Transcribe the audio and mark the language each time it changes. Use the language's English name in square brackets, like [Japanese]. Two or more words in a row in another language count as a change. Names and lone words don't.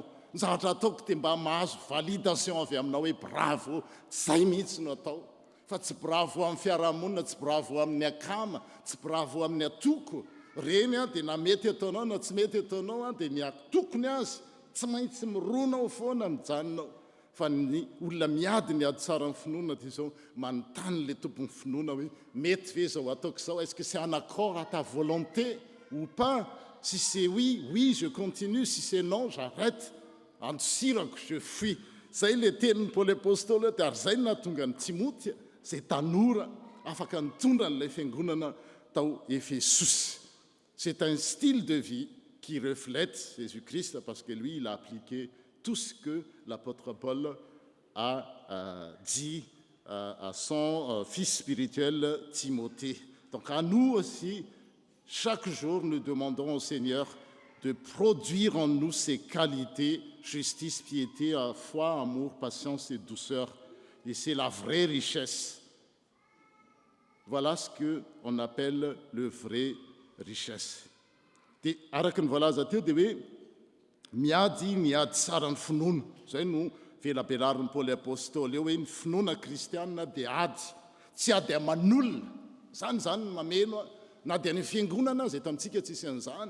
[Malagasy] Ny zavatra ataoko dia mba mahazo validation avy aminao hoe bravo, zay mihitsy no atao, fa tsy bravo amin'ny fiarahamonina, tsy bravo amin'ny akama, tsy bravo amin'ny atoko. Reny dia na mety ataonao na tsy mety ataonao dia ny atokony azy tsy maintsy mironao foana mijanonao. Fa ny olona miady ny ady tsara ny finoana dia zao manontany le tompony finoana hoe mety ve zao ataoko zao, [French] est-ce que c'est en accord à ta volonté ou pas? Si c'est oui, oui je continue, si c'est non j'arrête. Andosirako je fuis. [Malagasy] Zay le tenin'ny Paoly apôstôly dia ary zay no nahatonga ny Timothée zay tanora afaka nitondra n'ilay fiangonana tao Efesosy. [French] C'est un style de vie qui reflète Jésus-Christ parce que lui il a appliqué tout ce que l'apôtre Paul a dit à son fils spirituel Timothée. Donc à nous aussi, chaque jour nous demandons au Seigneur de produire en nous ces qualités, justice, piété, foi, amour, patience et douceur. Et c'est la vraie richesse. Voilà ce qu'on appelle le vrai richesse. [Malagasy] Dia araka ny voalaza teo dia hoe miady tsara ny finoana. Zay no velabelarin'ny Paoly apôstôly eo hoe ny finoana kristianina dia ady, tsy ady aman'olona. Zany mameno na dia ny fiangonana zay tamintsika tsisy an'izany.